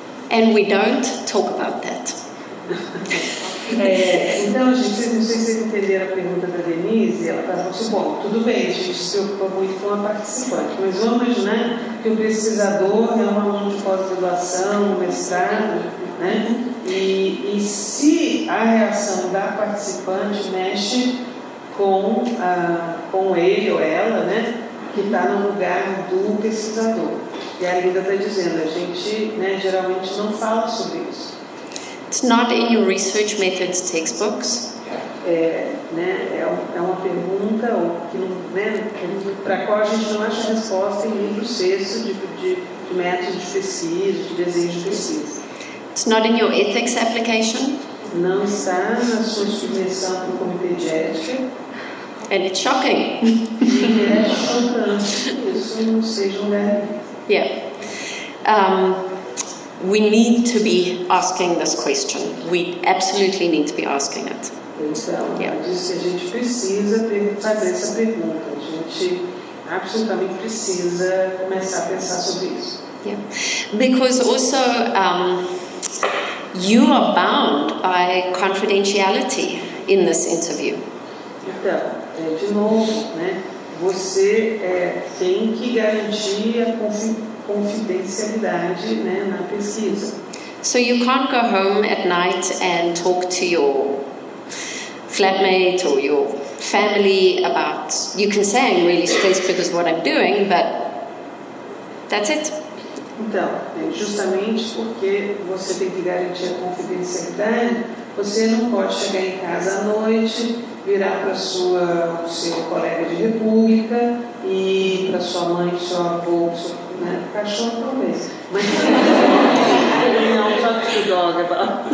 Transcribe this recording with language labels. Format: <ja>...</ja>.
<en>And we don't talk about that.</en> <pt>Então, gente, não sei se vocês entenderam a pergunta da Denise. Ela estava assim, bom, tudo bem, a gente se preocupa muito com a participante, mas vamos imaginar que o pesquisador é um aluno de pós-graduação, mestrado, né? E se a reação da participante mexe com ele ou ela, né, que está no lugar do pesquisador. E a Linda está dizendo, a gente, né, geralmente não fala sobre isso.</pt> <en>It's not in your research methods textbooks.</en> <pt>É uma pergunta que né, para a qual a gente não acha resposta em livros textos de métodos de pesquisa, de desenho de pesquisa.</pt> <en>It's not in your ethics application.</en> <pt>Não está na sua submissão para o comitê de ética.</pt> <en>And it's shocking.</en> <pt>E é chocante que isso não seja um lugar. Yeah.</pt> <en>We need to be asking this question. We absolutely need to be asking it.</en> <pt>Então, ela disse que a gente precisa fazer essa pergunta. A gente absolutamente precisa começar a pensar sobre isso. Yeah.</pt> <en>Because also you are bound by confidentiality in this interview.</en> <pt>Então, de novo, né, você tem que garantir a confidencialidade, né, na pesquisa.</pt> <en>So you can't go home at night and talk to your flatmate or your family about, you can say I'm really stressed because of what I'm doing, but that's it.</en> <pt>Então, justamente porque você tem que garantir a confidencialidade, você não pode chegar em casa à noite, virar para o seu colega de república e para sua mãe, seu avô, né? Cachorro talvez. Mas não,</pt> <en>talk to the dog about.</en>